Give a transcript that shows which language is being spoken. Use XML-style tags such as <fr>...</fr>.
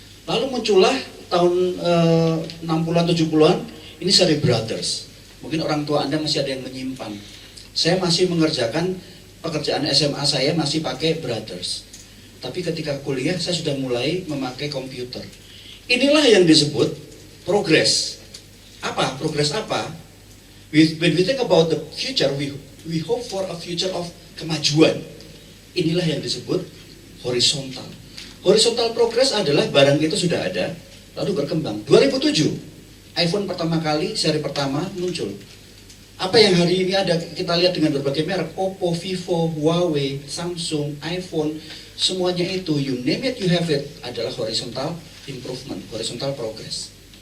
<id>Lalu muncullah tahun 60-an 70-an ini seri Brothers. Mungkin orang tua Anda masih ada yang menyimpan. Saya masih mengerjakan pekerjaan SMA saya masih pakai Brothers. Tapi ketika kuliah saya sudah mulai memakai komputer. Inilah yang disebut progress. Apa? Progress apa?</id> <en>When we think about the future, we hope for a future of</en> <id>kemajuan. Inilah yang disebut horizontal. Horizontal progress adalah barang itu sudah ada, lalu berkembang. 2007, iPhone pertama kali, seri pertama muncul. Apa yang hari ini ada kita lihat dengan berbagai merek, Oppo, Vivo, Huawei, Samsung, iPhone, semuanya itu,</id> <en>you name it, you have it,</en> <id>adalah</id> <en>horizontal improvement, horizontal progress.</en>